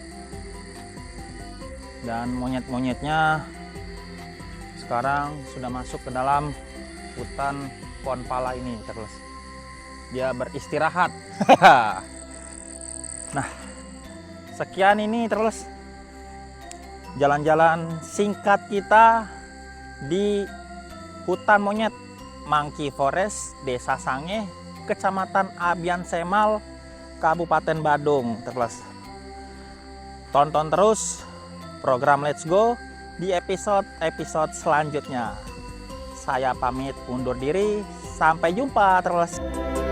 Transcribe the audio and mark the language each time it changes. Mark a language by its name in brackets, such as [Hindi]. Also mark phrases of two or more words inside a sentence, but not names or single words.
[Indonesian] Dan monyet-monyetnya sekarang sudah masuk ke dalam hutan pohon pala ini, Travelers. Dia beristirahat. Nah, sekian ini, Travelers, jalan-jalan singkat kita di hutan monyet Monkey Forest Desa Sange, Kecamatan Abian Semal, Kabupaten Badung, Travelers. Tonton terus program Let's Go di episode selanjutnya. Saya pamit undur diri. Sampai jumpa, Travelers.